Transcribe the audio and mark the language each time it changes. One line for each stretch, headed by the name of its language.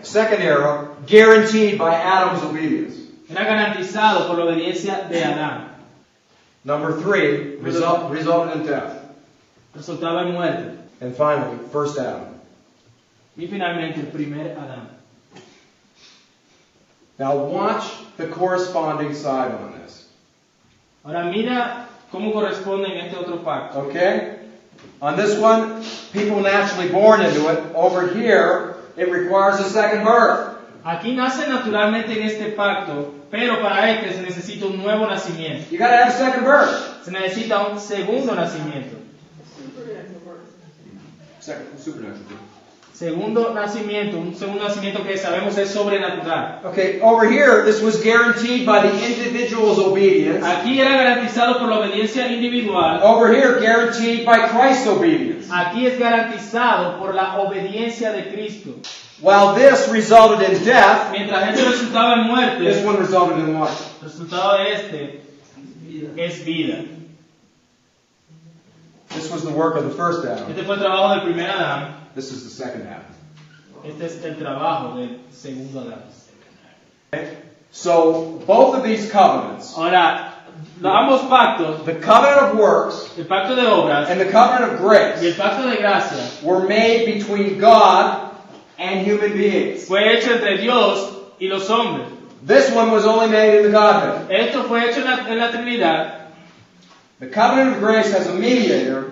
English: Second era, guaranteed by Adam's obedience.
Spanish: Era garantizado por la obediencia de Adán.
English: Number 3, resulted in death.
Spanish: Resultaba en muerte.
English: And finally, first Adam.
Spanish: Y finalmente el primer Adán.
English: Now watch the corresponding side on this.
Spanish: Ahora mira cómo corresponde en este otro pacto.
English: Okay? On this one, people naturally born into it. Over here, it requires a second birth.
Spanish: Aquí nace naturalmente en este pacto, pero para este se necesita un nuevo nacimiento.
English: You gotta have a second birth.
Spanish: Se necesita un segundo nacimiento.
English: Second, supernatural birth.
Spanish: Segundo nacimiento, un segundo nacimiento que sabemos es sobrenatural.
English: Okay, over here, this was guaranteed by the individual's obedience.
Spanish: Aquí era garantizado por la obediencia individual.
English: Over here, guaranteed by Christ's obedience.
Spanish: Aquí es garantizado por la obediencia de Cristo.
English: While this resulted in death,
Spanish: Mientras este resultaba en
English: this
Spanish: muerte,
English: one resulted in life.
Spanish: el resultado de este es vida.
English: This was the work of the first Adam.
Spanish: Este fue el trabajo del primer Adán.
English: This is the second Adam.
Spanish: Este es el trabajo del segundo Adán.
English: Okay? So, both of these covenants,
Spanish: Ahora, ambos pactos,
English: the covenant of works
Spanish: el pacto de obras
English: and the covenant of
Spanish: y
English: grace,
Spanish: el pacto de gracia,
English: were made between God and human beings.
Spanish: fue hecho entre Dios y los hombres.
English: This one was only made in the Godhead.
Spanish: Esto fue hecho en la Trinidad.
English: The covenant of grace has a mediator,